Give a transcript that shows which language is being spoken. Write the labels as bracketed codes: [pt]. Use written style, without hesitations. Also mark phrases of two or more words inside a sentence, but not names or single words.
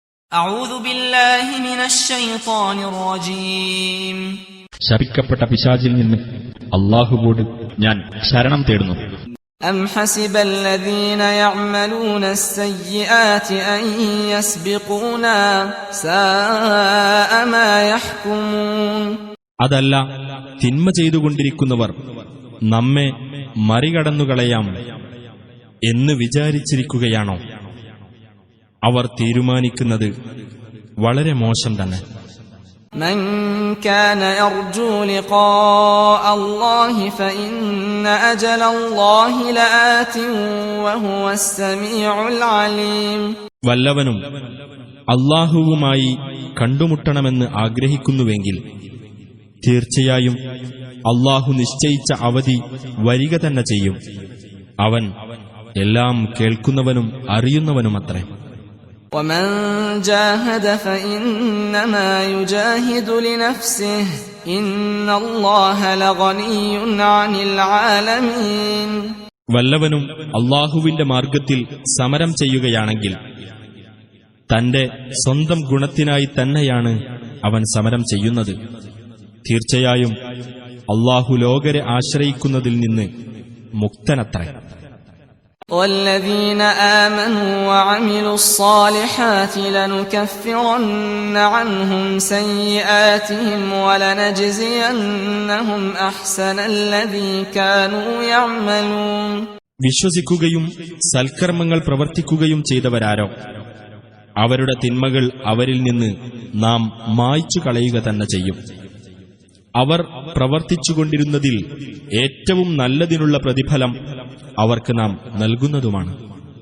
[ar] أعوذ بالله من الشيطان الرجيم [ml] ശപിക്കപ്പെട്ട പിശാചിൽ നിന്ന് അല്ലാഹുവോട് ഞാൻ ശരണം തേടുന്നു. [ar] أم حسب الذين يعملون السيئات أن يسبقونا ساء ما يحكمون. [ml] അതല്ല, തിന്മ ചെയ്തുകൊണ്ടിരിക്കുന്നവർ നമ്മെ മറികടന്നുകളയാം എന്ന് വിചാരിച്ചിരിക്കുകയാണോ? അവർ തീരുമാനിക്കുന്നത് വളരെ മോശം തന്നെ. [ar] من كان يرجو لقاء الله فإن أجل الله لآت وهو السميع العليم. [ml] വല്ലവനും അല്ലാഹുവുമായി കണ്ടുമുട്ടണമെന്ന് ആഗ്രഹിക്കുന്നുവെങ്കിൽ തീർച്ചയായും അല്ലാഹു നിശ്ചയിച്ച അവധി വരിക തന്നെ ചെയ്യും. അവൻ എല്ലാം കേൾക്കുന്നവനും അറിയുന്നവനുമത്രേ. [ar] ومن جاهد فإنما يجاهد لنفسه إن الله لغني عن العالمين. [ml] വല്ലവനും അല്ലാഹുവിന്റെ മാർഗത്തിൽ സമരം ചെയ്യുകയാണെങ്കിൽ തന്റെ സ്വന്തം ഗുണത്തിനായി തന്നെയാണ് അവൻ സമരം ചെയ്യുന്നത്. തീർച്ചയായും അല്ലാഹു ലോകരെ ആശ്രയിക്കുന്നതിൽ നിന്ന് മുക്തനത്രേ. [ar] والذين آمنوا وعملوا الصالحات لنكفرن عنهم سيئاتهم ولنجزينهم أحسن الذي كانوا يعملون. [ml] വിശ്വസിക്കുകയും സൽക്കർമ്മങ്ങൾ പ്രവർത്തിക്കുകയും ചെയ്തവരാരോ അവരുടെ തിന്മകൾ അവരിൽ നിന്ന് നാം മായ്ച്ചു കളയുക തന്നെ ചെയ്യും. അവർ പ്രവർത്തിച്ചുകൊണ്ടിരുന്നതിൽ ഏറ്റവും നല്ലതിനുള്ള പ്രതിഫലം അവർക്ക് നാം നൽകുന്നതുമാണ്.